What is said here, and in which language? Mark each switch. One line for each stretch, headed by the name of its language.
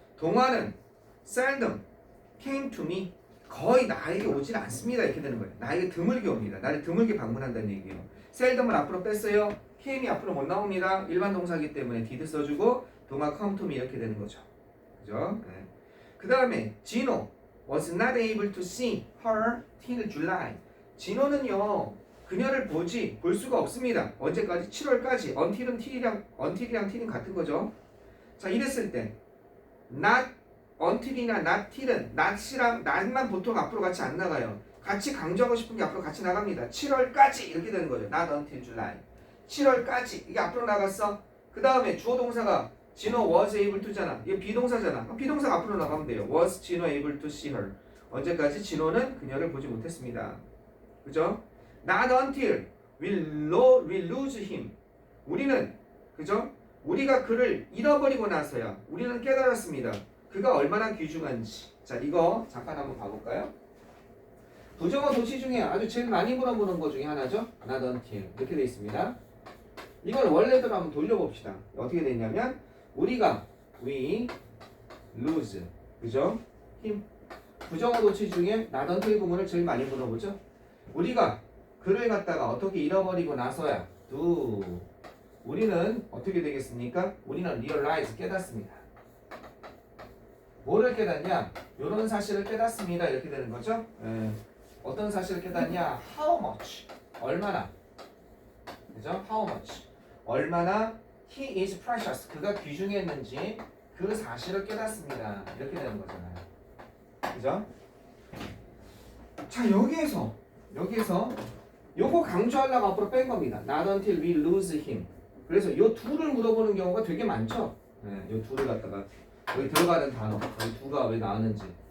Korean: 동화는
English: seldom came to me
Korean: 거의 나에게 오질 않습니다. 이렇게 되는 거예요. 나에게 드물게 옵니다. 나를 드물게 방문한다는 얘기예요. 셀덤을 앞으로 뺐어요. came이 앞으로 못 나옵니다. 일반 동사이기 때문에 did 써주고 동화 come to me 이렇게 되는 거죠. 그죠? 네.
English: 그 다음에 진호 was not able to see her till July.
Korean: 진호는요 그녀를 볼 수가 없습니다. 언제까지? 7월까지. until은 till은 같은 거죠. 자 이랬을 때 not until이나 not till은 not이랑 not만 보통 앞으로 같이 안 나가요. 같이 강조하고 싶은 게 앞으로 같이 나갑니다. 7월까지 이렇게 되는 거죠.
English: not until July.
Korean: 7월까지 이게 앞으로 나갔어. 그 다음에 주어 동사가 진호
English: was able to
Korean: 잖아. 이게 비동사잖아. 비동사가 앞으로 나가면 돼요.
English: was 진호 able to see her.
Korean: 언제까지? 진호는 그녀를 보지 못했습니다. 그죠?
English: Not until we lose him.
Korean: 우리는 그죠? 우리가 그를 잃어버리고 나서야 우리는 깨달았습니다. 그가 얼마나 귀중한지. 자, 이거 잠깐 한번 봐볼까요? 부정어 도치 중에 아주 제일 많이 물어보는 것 중에 하나죠. not until 이렇게 돼 있습니다. 이걸 원래대로 한번 돌려봅시다. 어떻게 되냐면 우리가 we lose 그죠? 힘 부정어 도치 중에 not until 부분을 제일 많이 물어보죠. 우리가 그를 갖다가 어떻게 잃어버리고 나서야 do 우리는 어떻게 되겠습니까? 우리는 realize 깨닫습니다. 뭐를 깨닫냐? 이런 사실을 깨닫습니다. 이렇게 되는 거죠. 어떤 사실을 깨닫냐?
English: How much?
Korean: 얼마나? 그죠? How much? 얼마나
English: he is precious.
Korean: 그가 귀중했는지 그 사실을 깨닫습니다. 이렇게 되는 거잖아요. 그죠? 자, 여기에서 요거 강조하려고 앞으로 뺀 겁니다.
English: Not until we lose him.
Korean: 그래서 요 둘을 물어보는 경우가 되게 많죠. 요 둘을 갖다가 여기 들어가는 단어, 여기 두가 왜 나왔는지.